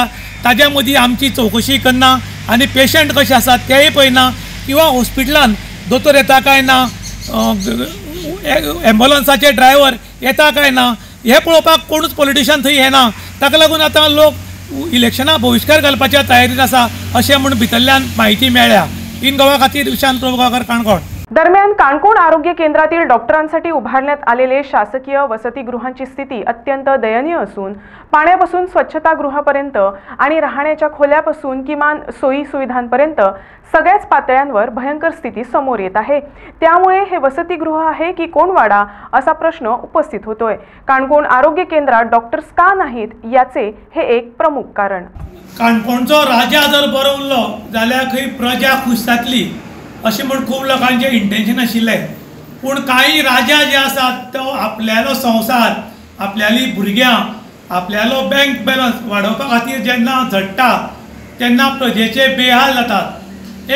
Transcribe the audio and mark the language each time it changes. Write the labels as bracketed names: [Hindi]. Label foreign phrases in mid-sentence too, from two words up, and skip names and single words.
[Konkani] ताज्या मदीं आमची चवकशी करना आनी पेशंट कशे आसात तेंय पळयना किंवा हॉस्पिटलांत दोतोर येता काय ना, एम्ब्युलन्साचे ड्रायव्हर येता काय ना हें पळोवपाक कोणूच पॉलिटिशियन थंय येना। ताका लागून आतां लोक इलेक्शना बहिष्कार घालपाच्या तयारीन आसा अशें म्हूण भितरल्यान म्हायती मेळ्ळ्या। इन गोवा खातीर विशांत प्रभुगांवकर, काणकोण। [Marathi] दरम्यान काणकोण आरोग्य केंद्रातील डॉक्टरांसाठी उभारण्यात आलेले शासकीय वसतिगृहांची स्थिती अत्यंत दयनीय असून पाण्यापासून स्वच्छतागृहापर्यंत आणि राहण्याच्या खोल्यापासून किमान सोयी सुविधांपर्यंत सगळ्याच पातळ्यांवर भयंकर स्थिती समोर येत आहे। त्यामुळे हे वसतिगृह आहे की कोण वाडा असा प्रश्न उपस्थित होतोय। काणकोण आरोग्य केंद्रात डॉक्टर्स का नाहीत याचे हे एक प्रमुख कारण। [Konkani] काणकोणचो राजा जर बरो उरलो जाल्यार खंय प्रजा खूश जातली अशें म्हूण खूब लोकांचें इंटेन्शन आशिल्लें। पूण कांय राजा जे आसात तो आपल्यालो संवसार आपल्याली भुरग्यांक आपल्यालो बँक बॅलन्स वाडोवपा खातीर जेन्ना झडटा तेन्ना प्रजेचे बेहाल जातात.